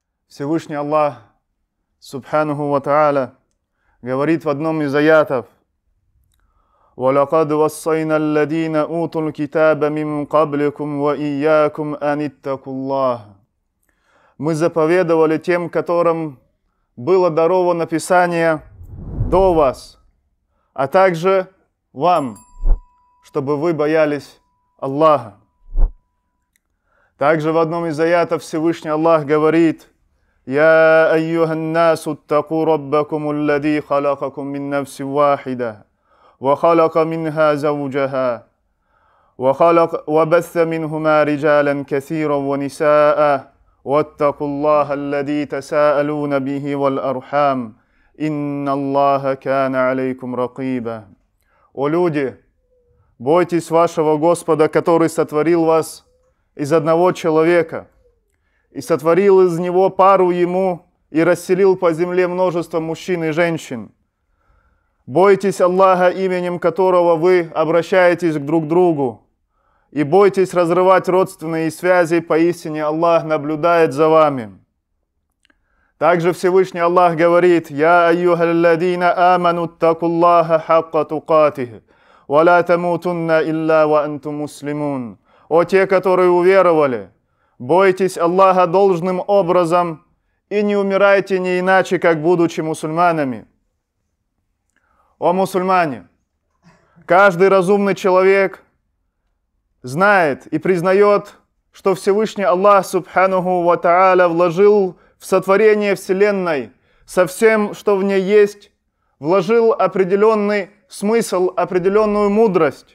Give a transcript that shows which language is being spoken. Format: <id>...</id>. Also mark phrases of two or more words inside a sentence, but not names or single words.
<ru>Всевышний Аллах,</ru> <ar>سبحانه وتعالى,</ar> <ru>говорит в одном из аятов:</ru> <ar>وَلَقَدْ وَصَّيْنَا الَّذِينَ أُوتُوا الْكِتَابَ مِنْ قَبْلِكُمْ وَإِيَّاكُمْ أَنِ اتَّقُوا اللَّهَ.</ar> <ru>Мы заповедовали тем, которым было даровано Писание до вас, а также вам, чтобы вы боялись Аллаха. Также в одном из аятов Всевышний Аллах говорит:</ru> <ar>«يا أيها الناس اتقوا ربكم الذي خلقكم من نفس واحدة وخلق منها زوجها وبث منهما رجالا كثيرا ونساء واتقوا الله الذي تساءلون به والأرحام إن الله كان عليكم رقيبا».</ar> <ru>О люди, бойтесь вашего Господа, который сотворил вас из одного человека и сотворил из него пару ему и расселил по земле множество мужчин и женщин. Бойтесь Аллаха, именем которого вы обращаетесь друг к другу, и бойтесь разрывать родственные связи, поистине Аллах наблюдает за вами. Также Всевышний Аллах говорит:</ru> <ar>«يا أيها الذين آمنوا اتقوا الله حق تقاته ولا تموتن إلا وأنتم مسلمون».</ar> <ru>О те, которые уверовали, бойтесь Аллаха должным образом и не умирайте не иначе, как будучи мусульманами. О мусульмане! Каждый разумный человек знает и признает, что Всевышний Аллах</ru> <ar>سبحانه وتعالى</ar> <ru>вложил в сотворение Вселенной со всем, что в ней есть, вложил определенный смысл, определенную мудрость.</ru>